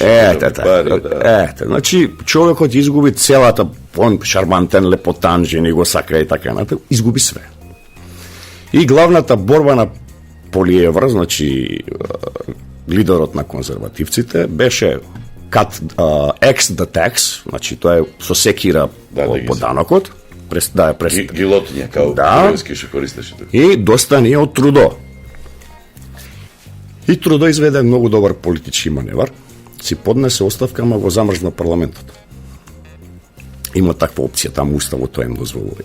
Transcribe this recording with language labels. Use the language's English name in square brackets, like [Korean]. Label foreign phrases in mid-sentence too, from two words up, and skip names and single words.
[Macedonian] Значи човекот изгуби целата, он шармантен, лепотан, жени го сака и така натаму, изгуби све. И главната борба на Полиевра, значи лидерот на конзервативците, беше [English] X the tax, [Macedonian] значи тоа е со секира по данокот, гилотиња, као Кировски што користеше тука. И достани од Трудо. И Трудо изведе многу добар политички маневар, си поднесе оставка, ама го замрзна парламентот. Има таква опција, таму уставот тоа им дозволува.